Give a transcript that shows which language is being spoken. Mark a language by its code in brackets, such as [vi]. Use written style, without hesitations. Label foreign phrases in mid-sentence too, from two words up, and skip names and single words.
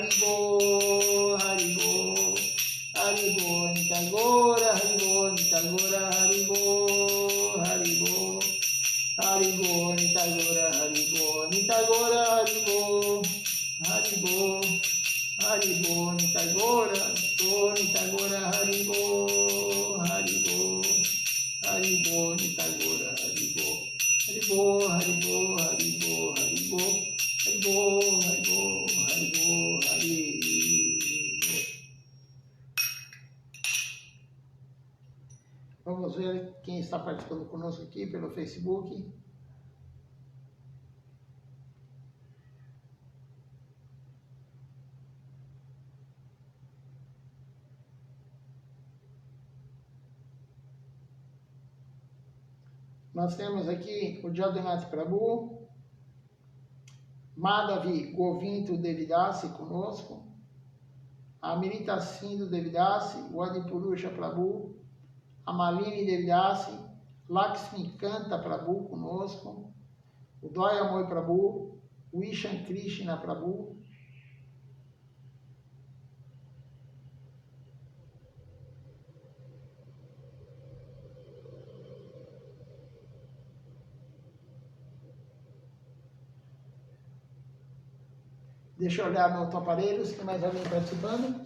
[bn] হরিবোল, হরিবোল, হরিবোল, নিতাই গৌর হরিবোল, নিতাই গৌর হরিবোল, হরিবোল, হরিবোল, নিতাই গৌর হরিবোল, নিতাই গৌর হরিবোল, হরিবোল, হরিবোল, নিতাই গৌর, নিতাই গৌর হরিবোল, হরিবোল, হরিবোল, নিতাই গৌর হরিবোল, হরিবোল, হরিবোল, হরিবোল, হরিবোল, হরিবোল, হরিবোল, হরিবোল, হরিবোল. [pt] Vamos ver quem está participando conosco aqui pelo Facebook. Nós temos aqui o Jagannath Prabhu, Madhavi Govinda Devidasi conosco, a Amrita Sindhu Devidasi, o Adipurusha Prabhu, a Malini Devidasi, Lakshmi Kanta Prabhu conosco, o Doyamoi Prabhu, o Ishan Krishna Prabhu, deixa eu olhar no outro aparelho, se tem mais alguém participando.